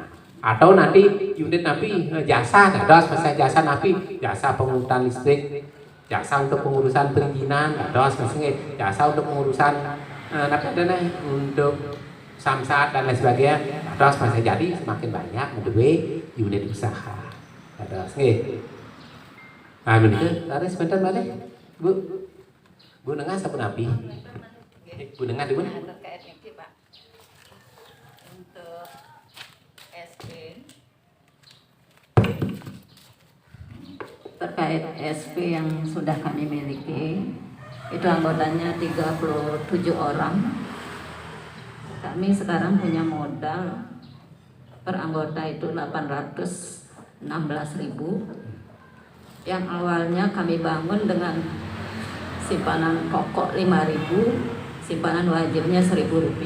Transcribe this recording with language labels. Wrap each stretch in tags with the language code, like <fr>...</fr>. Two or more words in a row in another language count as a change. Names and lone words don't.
<id>Atau nanti unit napi jasa, ada spesial jasa napi, jasa pengurusan listrik, jasa untuk pengurusan perizinan, ada spesial jasa untuk pengurusan untuk samsat dan lain sebagainya. Ada spesial jadi semakin banyak menduwe unit usaha. Ada nggih. Nah, begitu. Tarik sebentar balik. Bu Nengah sampun api. Bu Nengah di mana? Terkait ini Pak, untuk SP terkait SP yang sudah kami miliki itu anggotanya 37 orang. Kami sekarang punya modal per anggota itu 816.000 yang awalnya kami bangun dengan simpanan pokok 5.000, simpanan wajibnya Rp1.000.</id>